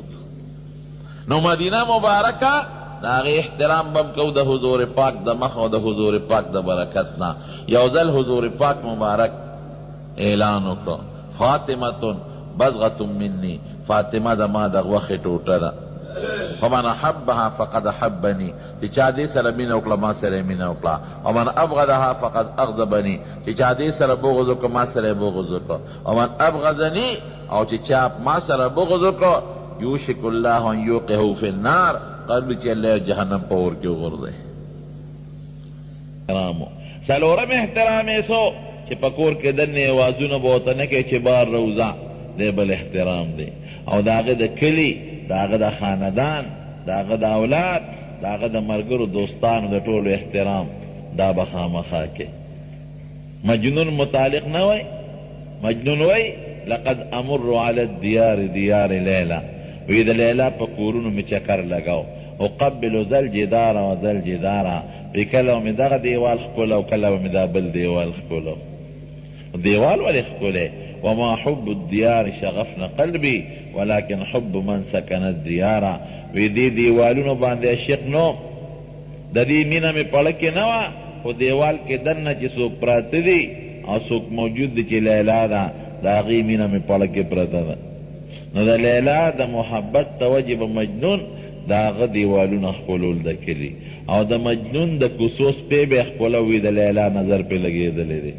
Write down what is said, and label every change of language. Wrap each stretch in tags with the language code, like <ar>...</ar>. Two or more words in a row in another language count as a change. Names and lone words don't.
<ps>نو مدینه مبارکه د هغې احترام به م کوو د حضور پاک د مخ او د حضور پاک د برکت نه. یو ځل حضور پاک مبارک اعلان وکړو،</ps> <ar>فاطمة بضغة مني،</ar> <ps>فاطمه د ما د غوښې ټوټه ده.</ps> <ar>فمن احبها فقد احبني،</ar> <ps>چې چا دې سره مینه وکړه ما سره مینه وکړه.</ps> <ar>ومن ابغضها فقد اغضبني،</ar> <ps>چې چا دې سره بغض وکړه ما سره بغض وکړه.</ps> <ar>ومن ابغضني،</ar> <ps>او چې چا ما سره بغض وکړه،</ps> <ar>یوشک الله ان یوقعه فی النار،</ar> <ps>قبل چې الله جهنم په اور کې وغورځوي. څلورم احترام یې څو چې په کور کې دننه اوازونه به ورته نه کوي چې بار روزه، دی بل احترام دی. او د هغه د کلي، د هغه د خاندان، د هغه د اولاد، د هغه د ملګرو دوستانو د ټولو احترام دا به خامخا کوي. مجنون متعلق نه وای، مجنون وای</ps> <ar>لقد امر علی الدیار دیار لیلا،</ar> <ps>وی د لیلا په کورونو مې چکر لګاو.</ps> <ar>اقبل ذل جدار و ذل جدارا،</ar> <ps>وی کله مې دغه دیوال ښکله او کله مې دا بل دیوال ښکله. دیوال ولې ښکلی؟</ps> <ar>وما حب الديار شغفنا قلبي ولكن حب من سكن الديار،</ar> <ps>وی دی دیوالونو باندې عشق نو، د دې مینه مې پړه کې نه وه، خو دیوال کې دننه چې څوک پراته دي او څوک موجود دی چې لیلا ده، د هغې مینه مې پړه کې پرته ده. نو د لیلا د محبت توجه به مجنون د هغه دیوالونه ښکلول د کلي، او د مجنون د کوڅو سپی به یې ښکلوي، د لیلا نظر پرې لګېدلی دی.</ps>